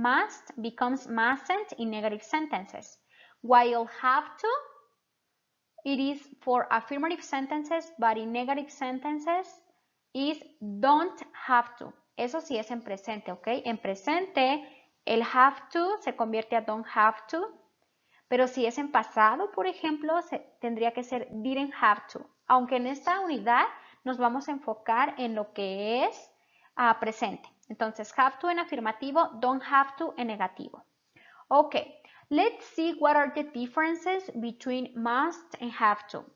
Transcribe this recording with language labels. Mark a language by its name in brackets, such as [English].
[English] Must becomes mustn't in negative sentences, while have to, it is for affirmative sentences, but in negative sentences is don't have to. [Spanish] Eso sí es en presente, ¿ok? En presente, el have to se convierte a don't have to, pero si es en pasado, por ejemplo, tendría que ser didn't have to. Aunque en esta unidad nos vamos a enfocar en lo que es presente. Entonces, have to en afirmativo, don't have to en negativo. [English] Ok, let's see what are the differences between must and have to.